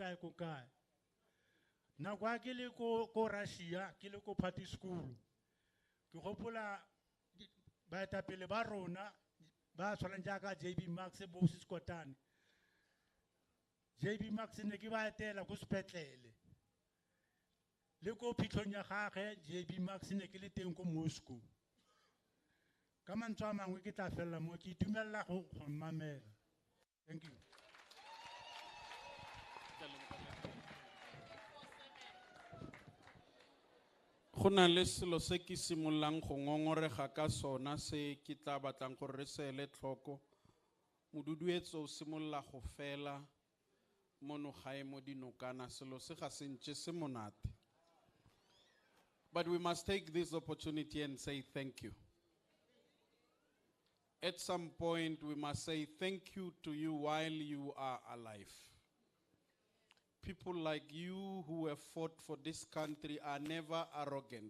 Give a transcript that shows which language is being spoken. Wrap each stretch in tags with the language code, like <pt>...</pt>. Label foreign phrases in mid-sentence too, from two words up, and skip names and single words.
<tn>Nako a ke le ko Russia ke le ko party school ke gopola baetapele ba rona ba tshwanang jaaka JB Max bo Siskotane. JB Max ne ke ba etela go sepetlele le ko phitlhong ya gagwe JB Max ne ke le teng ko Moscow. Ka mantswe a mangwe ke tla fella mo ke itumella go mmamela.</tn> <en>Thank you.</en> <tn>Go na le selo se ke simololang go ngongorega ka sona se ke tla batlang gore re se ele tlhoko. Moduduetso o simolola go fela mono gae mo Dinokana selo se ga se ntse se monate.</tn> <en>But we must take this opportunity and say thank you. At some point, we must say thank you to you while you are alive. People like you who have fought for this country are never arrogant.</en>